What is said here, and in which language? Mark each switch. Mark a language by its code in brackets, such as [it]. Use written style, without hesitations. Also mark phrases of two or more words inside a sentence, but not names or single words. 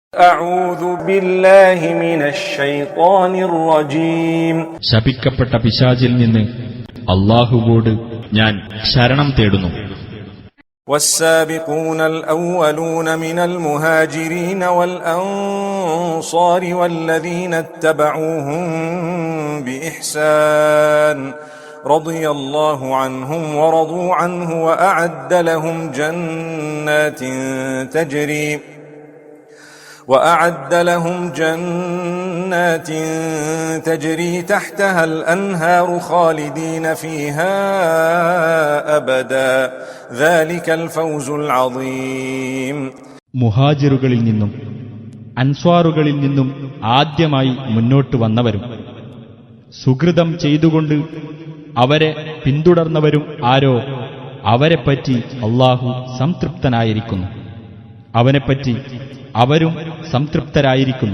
[ar] أعوذ بالله من الشيطان الرجيم [ml] ശപിക്കപ്പെട്ട പിശാചിൽ നിന്ന് അല്ലാഹുവോട് ഞാൻ ശരണം തേടുന്നു. [ar] والسابقون الأولون من المهاجرين والأنصار والذين اتبعوهم بإحسان رضي الله عنهم ورضوا عنه وأعد لهم جنات تجري تحتها الأنهار خالدين فيها أبدا ذلك الفوز العظيم. [ml] മുഹാജിറുകളിൽ നിന്നും അൻസ്വാറുകളിൽ നിന്നും ആദ്യമായി മുന്നോട്ട് വന്നവരും സുകൃതം ചെയ്തുകൊണ്ട് അവരെ പിന്തുടർന്നവരും ആരോ അവരെപ്പറ്റി അല്ലാഹു സംതൃപ്തനായിരിക്കുന്നു. അവനെപ്പറ്റി അവരും സംതൃപ്തരായിരിക്കുന്നു.